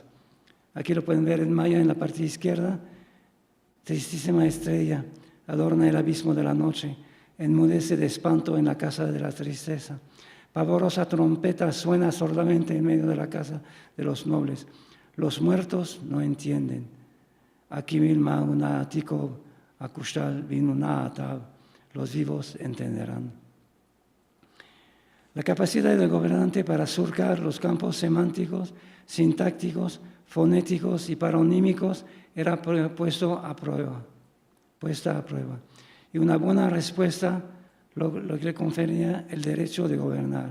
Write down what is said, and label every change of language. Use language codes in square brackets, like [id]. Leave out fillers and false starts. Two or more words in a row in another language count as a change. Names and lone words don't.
[es] Aquí lo pueden ver en maya en la parte izquierda. Tristísima estrella adorna el abismo de la noche, enmudece de espanto en la casa de la tristeza. Pavorosa trompeta suena sordamente en medio de la casa de los nobles. Los muertos no entienden. [yua] Aquí milma una atiko akushtal vinuna atab. [es] Los vivos entenderán. La capacidad del gobernante para surcar los campos semánticos, sintácticos, fonéticos y paronímicos era puesta a prueba. Y una buena respuesta lo que le confería el derecho de gobernar.